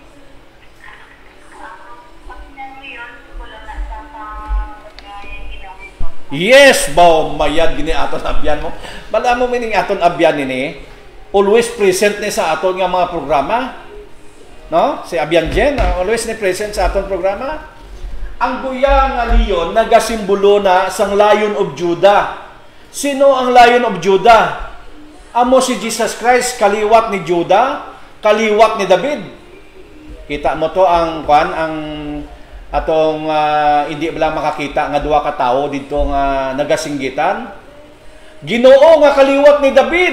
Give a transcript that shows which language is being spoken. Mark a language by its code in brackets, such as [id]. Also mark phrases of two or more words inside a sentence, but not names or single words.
[hil] Yes, baw mayad gini aton abyan mo. Bala mo mining aton abyan ini. [en] Always present [hil] ni sa aton nga mga programa. No? Si Abyan Jen, always ni present sa aton programa. Ang guya nga leon nagasimbolo na sang Lion of Judah. Sino ang Lion of Judah? Amo si Jesus Christ, kaliwat ni Judah, kaliwat ni David. Kita mo to ang atong hindi bala makakita nga duha ka tawo dito nga nagasinggitan. Ginoo nga kaliwat ni David.